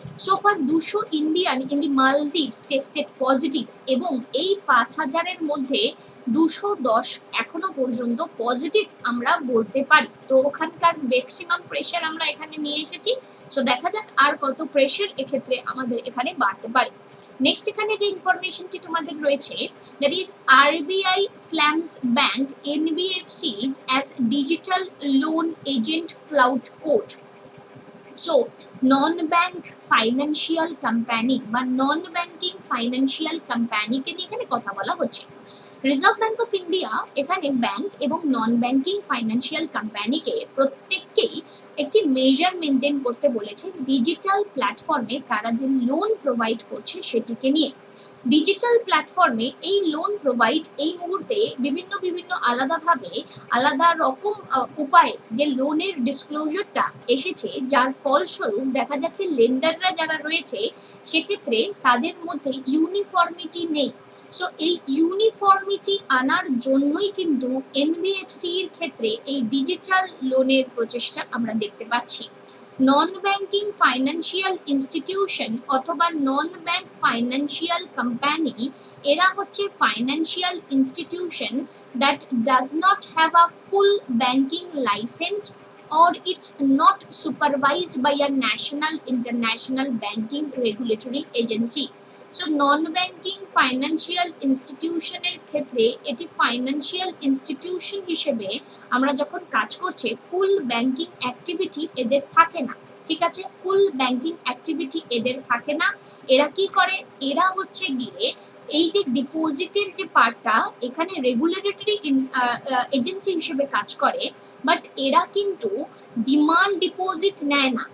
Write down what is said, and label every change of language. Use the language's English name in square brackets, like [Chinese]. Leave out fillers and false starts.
[English] so far 200 Indian in the Maldives tested positive, [Bangla] এবং এই 5,000-এর মধ্যে 210 এখনো পর্যন্ত পজিটিভ আমরা বলতে পারি। তো ওখানকার ম্যাক্সিমাম প্রেশার আমরা এখানে নিয়ে এসেছি। সো দেখা যাক আর কত প্রেশার এক্ষেত্রে আমাদের এখানে বাড়তে পারে। নেক্সট এখানে যে ইনফরমেশনটি তোমাদের রয়েছে, [English] That is RBI slams bank NBFCs as digital loan agent flout court. [Bangla] So non bank financial company বা নন ব্যাংকিং ফাইন্যান্সিয়াল কোম্পানিকে নিয়ে এখানে কথা বলা হচ্ছে। রিজার্ভ ব্যাংক অফ ইন্ডিয়া এখানে ব্যাংক এবং নন ব্যাংকিং ফাইন্যান্সিয়াল কোম্পানিকে প্রত্যেককেই একটি মেজার মেনটেন করতে বলেছে ডিজিটাল প্ল্যাটফর্মে তারা যে লোন প্রোভাইড করছে সেটিকে নিয়ে। ডিজিটাল প্ল্যাটফর্মে এই লোন প্রোভাইড এই মুহূর্তে বিভিন্ন আলাদাভাবে আলাদা রকম উপায়ে যে লোনের ডিসক্লোজারটা এসেছে, যার ফলস্বরূপ দেখা যাচ্ছে লেন্ডাররা যারা রয়েছে সেক্ষেত্রে তাদের মধ্যে ইউনিফর্মিটি নেই। সো এই ইউনিফর্মিটি আনার জন্যই কিন্তু NBFC-র ক্ষেত্রে এই ডিজিটাল লোনের প্রচেষ্টা আমরা দেখতে পাচ্ছি। নন ব্যাংকিং ফাইন্যান্সিয়াল ইনস্টিটিউশন অথবা নন ব্যাংক ফাইন্যান্সিয়াল কোম্পানি, এরা হচ্ছে financial institution [English] That does not have a full banking licence or it's not supervised by a national international banking regulatory agency. [Bangla] So non banking financial ইনস্টিটিউশনের ক্ষেত্রে এটি financial institution হিসেবে আমরা যখন কাজ করছে ফুল ব্যাংকিং অ্যাক্টিভিটি এদের থাকে না, ঠিক আছে, ফুল ব্যাংকিং অ্যাক্টিভিটি এদের থাকে না। এরা কি করে, এরা হচ্ছে গিয়ে এই যে ডিপোজিটের যে পার্টটা এখানে রেগুলেটরি এজেন্সি হিসেবে কাজ করে, বাট এরা কিন্তু ডিমান্ড ডিপোজিট নেয় না।